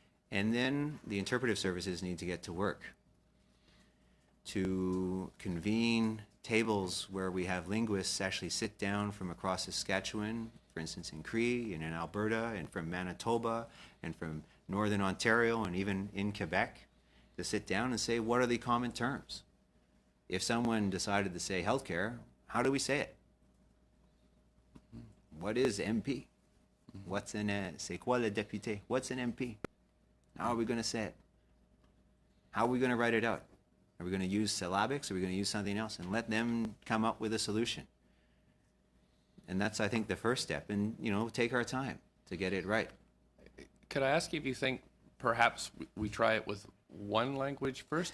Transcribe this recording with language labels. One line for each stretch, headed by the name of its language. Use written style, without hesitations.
English: And then the interpretive services need to get to work to convene tables where we have linguists actually sit down from across Saskatchewan, for instance in Cree and in Alberta, and from Manitoba and from Northern Ontario, and even in Quebec, to sit down and say, what are the common terms? If someone decided to say healthcare, how do we say it? What is MP? What's
French: c'est quoi le député?
English: What's an MP? How are we going to say it? How are we going to write it out? Are we going to use syllabics? Are we going to use something else? And let them come up with a solution. And that's, I think, the first step. And, take our time to get it right. Could I ask you if you think perhaps we try it with one language first?